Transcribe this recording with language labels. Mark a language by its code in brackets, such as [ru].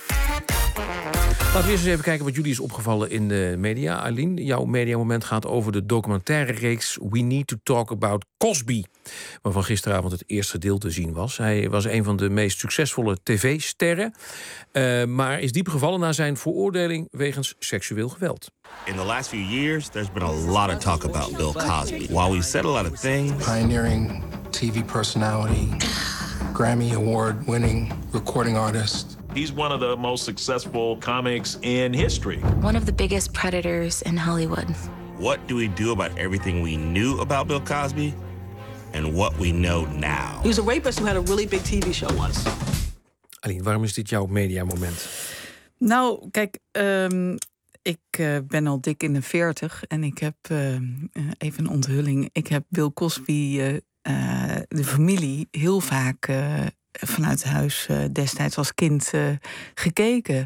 [nl] Laten we eerst eens even kijken wat jullie is opgevallen in de media. Aylin, jouw mediamoment gaat over de documentaire reeks We Need to Talk About Cosby, waarvan gisteravond het eerste deel te zien was. Hij was een van de meest succesvolle tv-sterren, maar is diep gevallen na zijn veroordeling wegens seksueel geweld. [en] In the last few years, there's been a lot of talk about Bill Cosby. While we said a lot of things... Pioneering TV personality, Grammy Award winning recording artist... He's one of the most successful comics in history. One of the biggest predators in Hollywood. What do we do about everything we knew about Bill Cosby and what we know now? He was a rapist who had a really big TV show once. [nl] Aline, waarom is dit jouw mediamoment? Nou, kijk, ik ben al dik in de 40 en ik heb, even een onthulling, ik heb Bill Cosby, de familie, heel vaak... vanuit huis destijds als kind gekeken.